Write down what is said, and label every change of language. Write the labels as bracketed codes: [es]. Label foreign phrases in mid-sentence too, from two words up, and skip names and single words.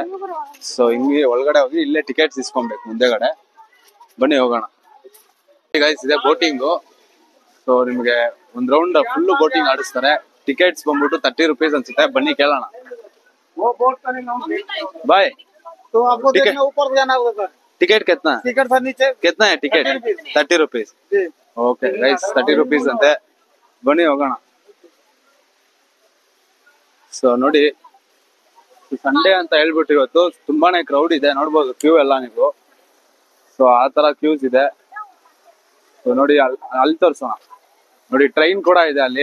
[kn] ಸೊ ಹಿಂಗೆ ಒಳಗಡೆ ಹೋಗಿ ಇಲ್ಲೇ ಟಿಕೆಟ್ಸ್ ಇಸ್ಕೊಬೇಕು ಮುಂದೆಗಡೆ. ಬನ್ನಿ ಹೋಗೋಣ ಗೈಸ್. ಇದೆ ಬೋಟಿಂಗು. ಸೊ ನಿಮ್ಗೆ ಒಂದ್ [en] round full boating [kn] ಆಡಿಸ್ತಾರೆ. ಟಿಕೆಟ್ಸ್ ಬಂದ್ಬಿಟ್ಟು 30 rupees ಅನ್ಸುತ್ತೆ. ಬನ್ನಿ ಕೇಳೋಣ. ಬಾಯ್, [hi] तो आपको देखना ऊपर जाना होगा सर। टिकट कितना सर नीचे कितना है टिकट? [kn] 30 rupees. [en] okay guys, [kn] 30 rupees ಅಂತೆ. ಬನ್ನಿ ಹೋಗೋಣ. ಸೊ ನೋಡಿ, ಸಂಡೇ ಅಂತ ಹೇಳ್ಬಿಟ್ಟು ಇವತ್ತು ತುಂಬಾನೇ ಕ್ರೌಡ್ ಇದೆ. ನೋಡ್ಬೋದು ಕ್ಯೂ ಎಲ್ಲ ನೀವು. ಸೊ ಆ ತರ ಕ್ಯೂಸ್ ಇದೆ. ಸೊ ನೋಡಿ, ಅಲ್ಲಿ ತೋರ್ಸೋಣ. ನೋಡಿ, ಟ್ರೈನ್ ಕೂಡ ಇದೆ ಅಲ್ಲಿ.